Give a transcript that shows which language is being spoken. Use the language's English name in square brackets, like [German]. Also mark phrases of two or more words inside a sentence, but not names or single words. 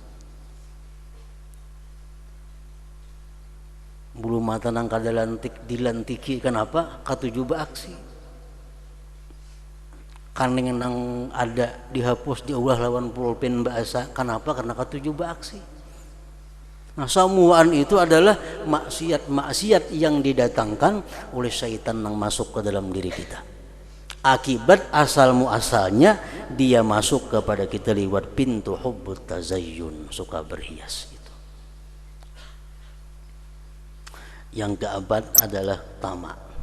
[Banjar] Bulu mata nang kadalantik dilantiki. Kenapa? Katuju beraksi. Kaning nang ada dihapus diulah lawan pulpen bahasa. Kenapa? Karena katuju beraksi. [Indonesian] Nah, semuaan itu adalah maksiat-maksiat yang didatangkan oleh syaitan yang masuk ke dalam diri kita. Akibat asal muasalnya dia masuk kepada kita lewat pintu [Arabic] حب التزين, [Indonesian] suka berhias itu. Yang keempat adalah tamak.